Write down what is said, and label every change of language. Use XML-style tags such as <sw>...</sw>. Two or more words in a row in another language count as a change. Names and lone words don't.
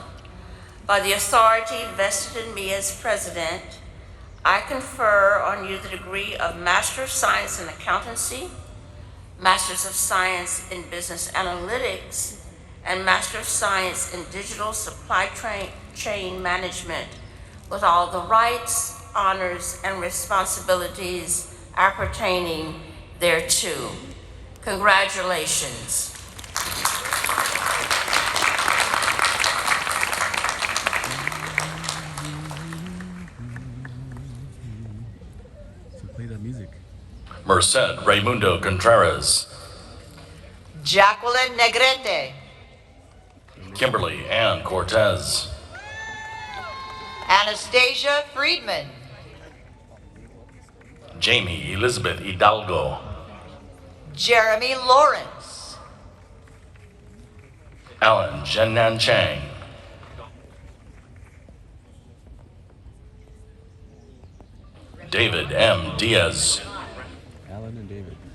<en>By the authority vested in me as president, I confer on you the degree of Master of Science in Accountancy, Masters of Science in Business Analytics, and Master of Science in Digital Supply Chain Management, with all the rights, honors, and responsibilities appertaining thereto. Congratulations. Play that music. Merced Raimundo Contreras, Jacqueline Negrete, Kimberly Ann Cortez, Anastasia Friedman, Jamie Elizabeth Hidalgo, Jeremy Lawrence, Alan Zhennan Chang, David M. Diaz, Alan and David.</en>